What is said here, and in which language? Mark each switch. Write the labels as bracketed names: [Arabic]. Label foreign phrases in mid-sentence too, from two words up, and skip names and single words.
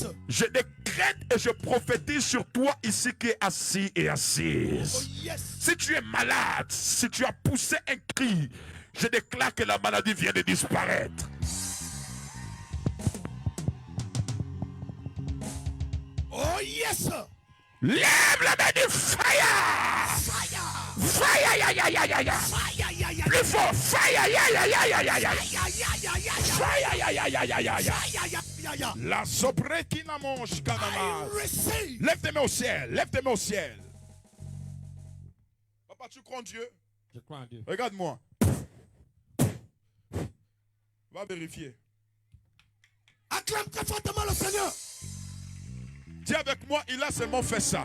[French] Je décrète et je prophétise sur toi ici qui est assis et Oh assise. yes. Si tu es malade, si tu as poussé un cri, je déclare que la maladie vient de disparaître. [English] Oh yes. [French] Lève la main du fire! [English] Fire. Fire! Ya, ya, ya, ya, ya. Fire. Ya, ya, [French] Plus fort! Fire! Ya, ya, ya, ya, ya, ya. ya, ya, ya, ya, ya. [English] Fire! Ya, ya, ya, ya, ya, ya. Ya, ya, ya, ya. La sobreki mange I kanama. receive. [French] Lève tes mains au ciel. Lève tes mains au ciel. Papa, tu crois en Dieu? Je crois en Dieu. Regarde-moi. Va vérifier. Acclame très fortement le Seigneur. Dis avec moi, il a seulement fait ça.